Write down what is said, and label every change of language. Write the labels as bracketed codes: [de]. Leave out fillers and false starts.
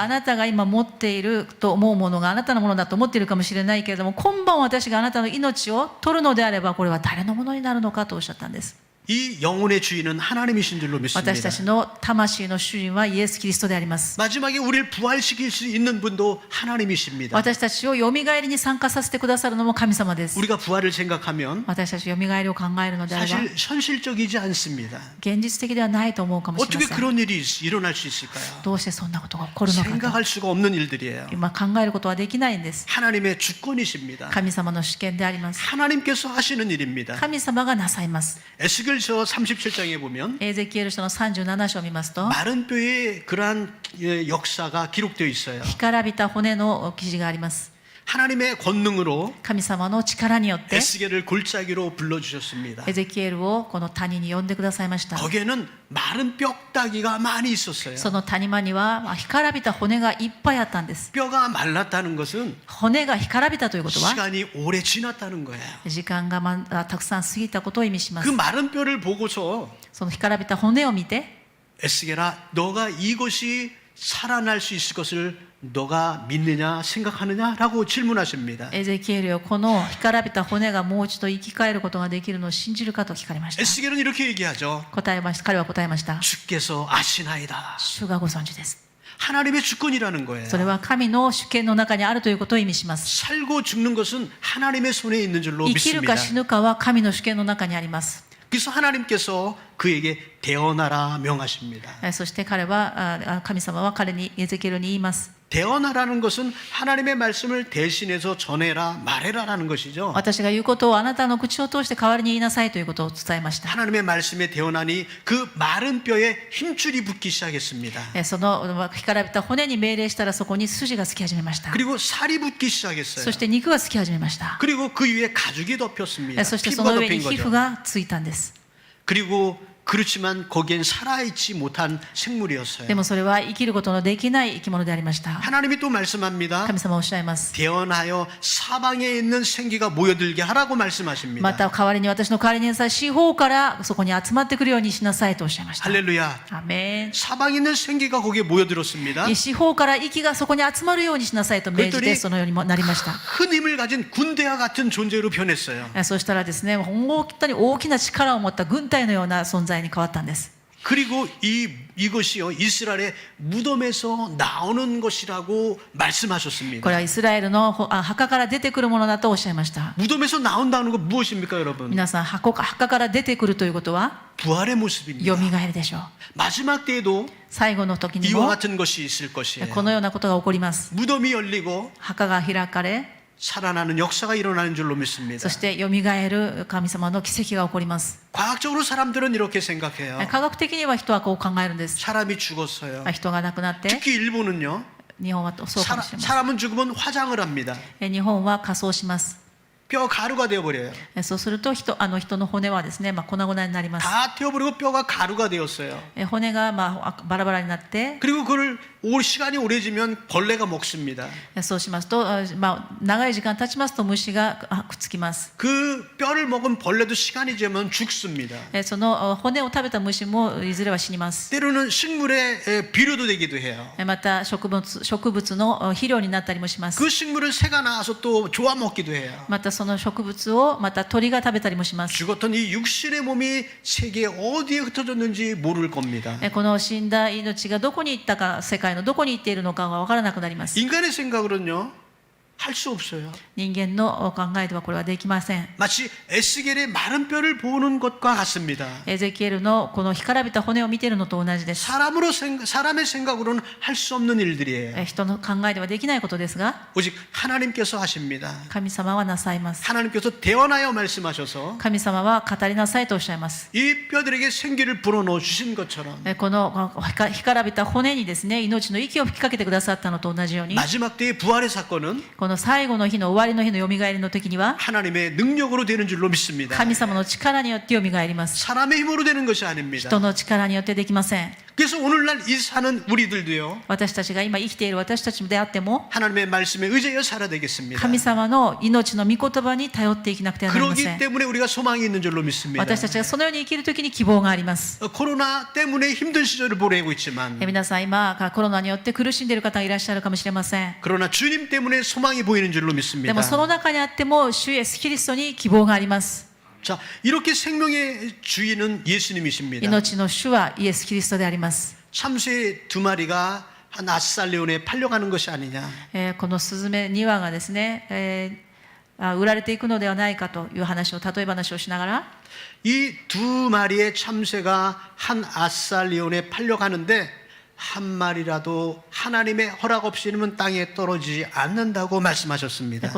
[ja] あなたが今持っていると思うものがあなたのものだと思っているかもしれないけれども、今晩私があなたの命を取るのであればこれは誰のものになるのかとおっしゃったんです。 [ko] 이 영혼의 주인은 하나님이신 줄로 믿습니다. [ja] 私たちの魂の主人はイエス・キリストであります。 [ko] 마지막에 우리를 부활시킬 수 있는 분도 하나님이십니다. [ja] 私たちをよみがえりに参加させてくださるのも神様です。 [ko] 우리가 부활을 생각하면 [ja] 私たちよみがえりを考えるのであれば [ko] 사실 현실적이지 않습니다. [ja] 現実的ではないと思うかもしれ [ko] 어떻게 [ja] ません。 [ko] 그런 일이 일어날 수 있을까요? [ja] どうしてそんなことが起こるのかと [ko] 생각할 수가 없는 일들이에요. [ja] 今考えることはできないんです。 [ko] 하나님의 주권이십니다. [ja] 神様の主権であります。 [ko] 하나님께서 하시는 일입니다. [ja] 神様がなさいます。 [ko] 에스겔서 37장에 보면 [ja] エゼキエル書の37章を見ますと、 [ko] 마른 뼈에 그러한 역사가 기록되어 있어요. [ja] 干からびた骨の記事があります。 [ko] 하나님의 권능으로 [ja] 神様の力によって [ko] 에스겔을 골짜기로 불러주셨습니다. [ja] エゼキエルをこの谷に呼んでくださいました。 [ko] 거기에는 마른 뼈다귀가 많이 있었어요. [ja] その谷間には干からびた骨がいっぱいあったんです。 [ko] 뼈가 말랐다는 것은 [ja] 骨が干からびたということは [ko] 시간이 오래 지났다는 거예요. [ja] 時間がたくさん過ぎたことを意味しま [ko] 그 [ja] す。 [ko] 마른 뼈를 보고서 [ja] その干からびた骨を見て、 [ko] 에스겔아 너가 이것이 살아날 수 있을 것을 너가 믿느냐 생각하느냐라고 질문하십니다. [ja] エゼキエルよ、この干からびた骨がもう一度生き返ることができるのを信じるかと聞かれました。 [ko] 에스겔은 이렇게 얘기하죠. [ja] 彼は答えました。 [ko] 주께서 아시나이다. [ja] 主がご存知です。 [ko] 하나님의 주권이라는 거예요. [ja] それは神の主権の中にあるということを意味します。 [ko] 살고 죽는 것은 하나님의 손에 있는 줄로 [ja] 生きる [ko] 믿습니다. [ja] か死ぬかは神の主権の中にあります。 [ko] 그래서 하나님께서 그에게 대언하라 명하십니다. [ja] そして神様は彼にエゼキエルに言います。 [ko] 대언하라는 것은 하나님의 말씀을 대신해서 전해라 말해라라는 것이죠. [ja] 私が言うことをあなたの口を通して代わりに言いなさいということを伝えました。 [ko] 하나님의 말씀에 대언하니 그 마른 뼈에 힘줄이 붙기 시작했습니다. [ja] その干からびた骨に命令したらそこに筋がつき始めました。 [ko] 그리고 살이 붙기 시작했어요. [ja] そして肉がつき始めました。 [ko] 그리고 그 위에 가죽이 덮였습니다. [ja] そしてそ [ko] 피부가 [ja] の上 [ko] 덮인 [ja] に皮膚 [ko] 거죠. [ja] がついたんです。 [ko] 그리고 그렇지만 거기엔 살아있지 못한 생물이었어요. [ja] でもそれは生きることのできない生き物でありました。 [ko] 하나님이 또 말씀합니다. [ja] 神様はおっしゃいます。 [ko] 대언하여 사방에 있는 생기가 모여들게 하라고 [ja] ま [ko] 말씀하십니다. [ja] た代わりに私の代わりに四方からそこに集まってくるようにしなさいとおっしゃいました。 [ko] 할렐루야. [ja] アーメン。 [ko] 사방에 있는 생기가 거기에 모여들었습니다. [ja] 四方から息がそこに集まるようにしなさいと命じてそのようにもなりました。 [ko] 큰 힘을 가진 군대와 같은 존재로 변했어요. [ja] そしたらですね、本当に大きな力を持った軍隊のような存在に変わったんです。 [ko] 그리고 이것이요 이스라엘의 무덤에서 나오는 것이라고 [ja] こ [ko] 말씀하셨습니다. [ja] れはイスラエルの墓から出てくるものだとおっしゃいました。 [ko] 무덤에서 나온다는 건 무엇입니까, 여러분? [ja] 皆さん、墓から出てくるということは [ko] 부활의 모습입니다. [ja] よみがえりでしょう。 [ko] 마지막 때에도 [ja] 最後の時に [ko] 이와 [ja] も [ko] 같은 것이 있을 것이에요. [ja] このようなことが起こります。 [ko] 무덤이 열리고 [ja] 墓が開かれ、 [ko] 살아나는 역사가 일어나는 줄로 믿습니다. [ja] そしてよみがえる神様の奇跡が起こります。 [ko] 과학적으로 사람들은 이렇게 생각해요. [ja] 科学的には人はこう考えるんです。 [ko] 사람이 죽었어요. [ja] 人が亡くなって、 [ko] 특히 일본은요. [ja] 日本はそうかもしれません。 [ko] 사람은 죽으면 화장을 합니다. [ja] 日本は火葬します。 [ko] 뼈 가루가 되어버려요. [ja] そうすると人の骨はですね、粉々になります。 [ko] 다 태워버리고 뼈가 가루가 되었어요. [ja] 骨がバラバラになって、 [ko] 그리고 그걸 시간이 오래지면 벌레가 먹습니다. [ja] そうしますと、長い時間経ちますと虫がくっつきます。 [ko] 그 뼈를 먹은 벌레도 시간이 지나면 죽습니다. [ja] その骨を食べた虫もいずれは死にます。 [ko] 때로는 식물의 비료도 되기도 해요. [ja] また植物の肥料になったりもします。 [ko] 그 식물을 새가 나와서 또 좋아 먹기도 해요. [ja] またその植物をまた鳥が食べたりもします。 [ko] 죽었던 이 육신의 몸이 세계 어디에 흩어졌는지 모를 겁니다. [ja] この死んだ命がどこに行ったか、世界のどこに行っているのかが分からなくなります。 [ko] 인간의 생각으로는요, 할 수 없어요. [ja] 人間の考えではこれはできません。 [ko] 마치 에스겔의 마른 뼈를 보는 것과 같습니다. [ja] エゼキエルのこの干からびた骨を見ているのと同じです。 [ko] 사람의 생각으로는 할 수 없는 일들이에요. [ja] 人の考えではできないことですが、 [ko] 오직 하나님께서 하십니다. [ja] 神様はなさいます。 [ko] 하나님께서 대언하여 말씀하셔서 [ja] 神様は語りなさいとおっしゃいます。 [ko] 이 뼈들에게 생기를 불어넣어 주신 것처럼 [ja] この干からびた骨にですね、命の息を吹きかけてくださったのと同じように、 [ko] 마지막 때의 부활의 사건은 [ja] この最後の日の終わりの日のよみがえりの時には、 [ko] 하나님의 능력으로 되는 줄로 믿습니다. [ja] 神様の力によってよみがえります。 [ko] 사람의 힘으로 되는 것이 아닙니다. [ja] 人の力によってできません。 [ko] 그래서 오늘날 이 사는 우리들도요, [ja] 私たちが今生きている私たちであっても、 [ko] 하나님의 말씀에 의지하여 살아야 되겠습니다. [ja] 神様の命の御言葉に頼っていきなくてはなりませ [ko] 그러기 [ja] ん。 [ko] 때문에 우리가 소망이 있는 줄로 믿습니다. [ja] 私たちがそのように生きるときに希望があります。 [ko] 코로나 때문에 힘든 시절을 보내고 있지만 [ja] 皆さん今コロナによって苦しんでいる方がいらっしゃるかもしれません。 [ko] 그러나 주님 때문에 소망이 보이는 줄로 [ja] で [ko] 믿습니다. [ja] もその中にあっても主イエスキリストに希望があります。 [ko] 자, 이렇게 생명의 주인은 예수님이십니다. [ja] 命の主はイエスキリストであります。 [ko] 참새 두 마리가 한 아살레온에 팔려가는 것이 아니냐. [ja] このスズメ2羽がですね、売られていくのではないかという話を例え話をしながら、 [ko] 이 두 마리의 참새가 한 아살레온에 팔려가는데 한 마리라도 하나님의 허락 없이는 땅에 떨어지지 않는다고 말씀하셨습니다.